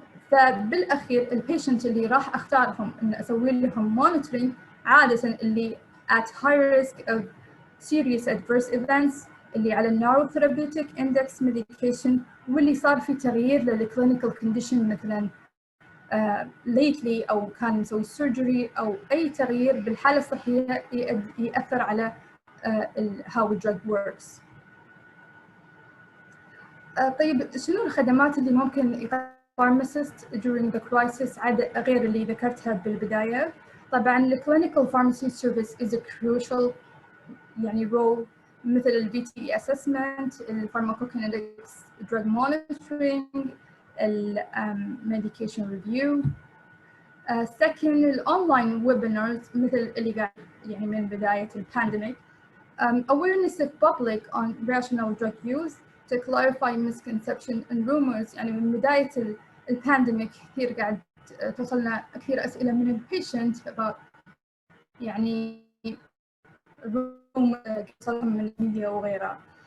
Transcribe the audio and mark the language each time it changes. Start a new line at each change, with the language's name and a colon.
Arabic: فبالاخير البيشنت اللي راح اختارهم ان اسوي لهم monitoring عاده اللي
English: at high risk of serious adverse events،
Arabic: اللي على
English: النارو therapeutic index medication,
Arabic: واللي صار في تغيير للكلينيكال كونديشن مثلا ليتلي او كان مسوي سيرجري او اي تغيير بالحاله الصحيه ياثر على
English: how the drug works.
Arabic: طيب شنو الخدمات اللي ممكن يقدمها
English: pharmacist during the crisis
Arabic: غير اللي ذكرتها بالبدايه؟ طبعا الكلينيكال
English: pharmacy service is a crucial
Arabic: يعني role، مثل ال
English: VTE assessment،
Arabic: ال
English: pharmacokinetics drug monitoring،
Arabic: ال
English: medication review.
Arabic: second الأونلاين webinars مثل اللي قاعد يعني من بداية البانديميك.
English: Awareness of public on rational drug use to clarify misconception and rumors.
Arabic: يعني من بداية البانديميك كثير قاعد توصلنا كثير أسئلة من البيشنت about يعني من الميديا وغيرها.